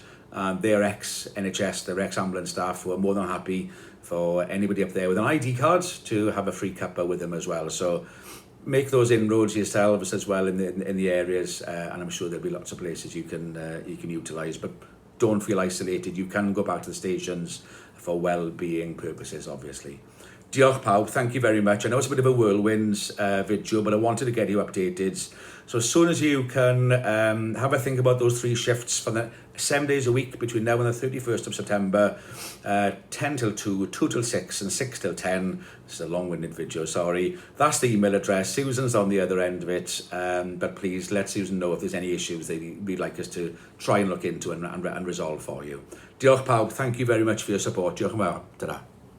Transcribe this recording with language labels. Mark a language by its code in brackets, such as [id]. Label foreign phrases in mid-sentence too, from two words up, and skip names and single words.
[en] They're ex-NHS, they're ex-ambulance staff who are more than happy for anybody up there with an ID card to have a free cuppa with them as well. So make those inroads yourselves as well in the areas, and I'm sure there'll be lots of places you can utilise. But don't feel isolated. You can go back to the stations for well-being purposes, obviously. [cy] Diolch pawb, [en] thank you very much. I know it's a bit of a whirlwind video, but I wanted to get you updated. So as soon as you can have a think about those 3 shifts for the 7 days a week between now and the 31st of September, 10 till 2, 2 till 6 and 6 till 10. This is a long-winded video, sorry. That's the email address. Susan's on the other end of it, but please let Susan know if there's any issues we'd like us to try and look into and resolve for you. [cy] Diolch pawb, [en] thank you very much for your support. [cy] Diolch yn fawr. Ta-ra.